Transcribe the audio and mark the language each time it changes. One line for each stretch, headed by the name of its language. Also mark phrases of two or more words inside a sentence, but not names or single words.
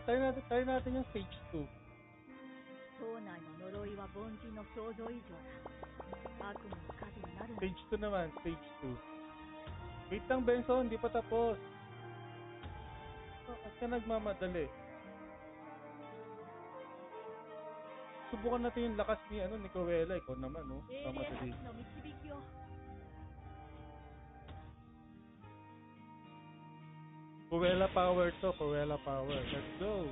Filipino: Tayo natin yung stage 2. Stage 2 naman. Stage 2. Wait lang, Benson. Hindi pa tapos. At ka nagmamadali. Subukan natin yung lakas ni ni Cruella. Ikaw naman, no?
Japanese: 英霊
Filipino: Mamadali.
Japanese: たちの導きを
Filipino: Cruella power to, Cruella power.
English: Let's go.